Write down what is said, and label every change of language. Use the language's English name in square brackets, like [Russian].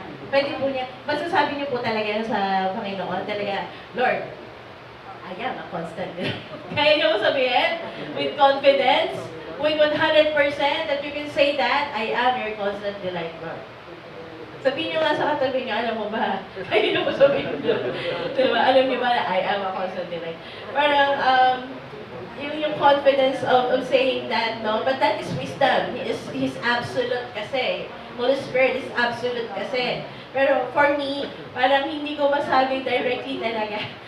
[Filipino] Pwede po niya, masasabi niyo po talaga sa Panginoon, talaga, Lord, [English] I am a constant delight. [Filipino] Kaya niyo mo sabihin, [English] with confidence, with 100% that you can say that, I am your constant delight, Lord. [Filipino] Sabihin niyo nga sa katabi niyo, alam mo ba? Kaya niyo po sabihin niyo. Diba? Alam niyo ba na [English] I am a constant delight? [Filipino] Parang, yung [English] confidence of saying that, no? But that is wisdom. He's absolute kasi. Holy Spirit is absolute [Filipino] kasi. Pero for me, parang hindi ko masabi directly talaga.